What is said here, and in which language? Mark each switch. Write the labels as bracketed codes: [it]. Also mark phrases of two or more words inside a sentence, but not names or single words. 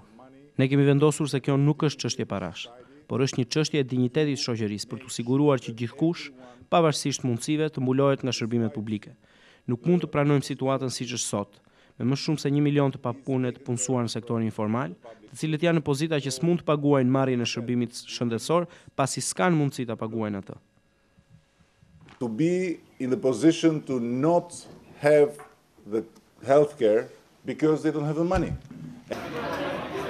[sq] Ne kemi vendosur se kjo nuk është çështje parash, por është një çështje e dinjitetit shoqërisë për të siguruar që gjithkush, pavarësisht mundësive, të mbulohet nga shërbimet publike. Nuk mund të pranojmë situatën siç është sot, me më shumë se 1 milion të papunë të punësuar në sektorin informal, të cilët janë në pozita që s'mund të paguajnë marrjen e shërbimit shëndetësor, pasi s'kan mundësi ta paguajnë atë. [en] To be in the position to not have the healthcare because they don't have the money.